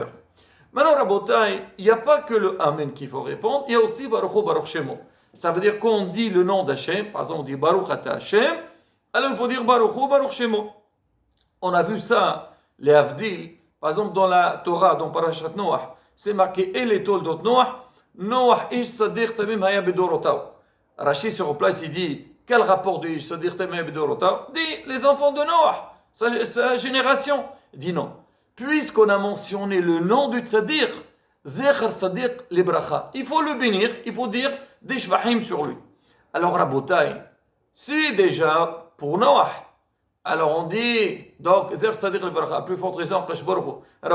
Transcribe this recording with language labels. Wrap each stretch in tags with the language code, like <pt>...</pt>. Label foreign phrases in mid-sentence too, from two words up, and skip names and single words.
<fr>Maintenant, Rabotai, il n'y a pas que le Amen qu'il faut répondre. Il y a aussi</fr> <he>ברוך הוא ברוך שמו.</he> <fr>Ça veut dire qu'on dit le nom d'Hachem. Par exemple, on dit</fr> <he>ברוך אתה השם.</he> <fr>Alors, il faut dire</fr> <he>ברוך הוא ברוך שמו.</he> <fr>On a vu ça, les Avdil. Par exemple, dans la Torah, dans Parashat Noach, c'est marqué « Et les toldot Noach ».</fr> <he>Noach איש צדיק תמים היה בדורותיו.</he> <fr>Rashi sur place il dit quel rapport de</fr> <he>איש צדיק תמים היה בדורותיו?</he> <fr>Dit les enfants de Noach, sa génération. Il dit non. Puisqu'on a mentionné le nom du tzaddik,</fr> <he>זכר צדיק לברכה,</he> <fr>il faut le bénir, il faut dire des shvahim sur lui. Alors Rabotai, si déjà pour Noach, alors on dit donc</fr> <he>זכר צדיק לברכה,</he> <fr>à plus forte raison que</fr> <he>ברוך הוא.</he>